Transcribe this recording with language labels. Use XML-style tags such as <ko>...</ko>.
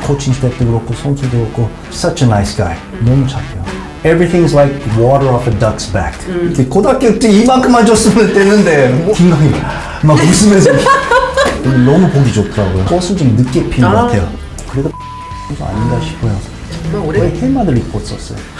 <ko>코칭 스태프도 그렇고 선수도 그렇고</ko> <en>such a nice guy.</en> <ko>너무 착해요.</ko> <en>Everything's like water off a duck's back.</en> <ko>이렇게 고등학교 때 이만큼만 줬으면 됐는데 김강희 막 웃으면서 너무 보기 좋더라고요. 꽃을 좀 늦게 피는 것 같아요. 그래도 아닌가 싶어요. 정말 오래 왜 헬마드 리포트 썼어요?</ko>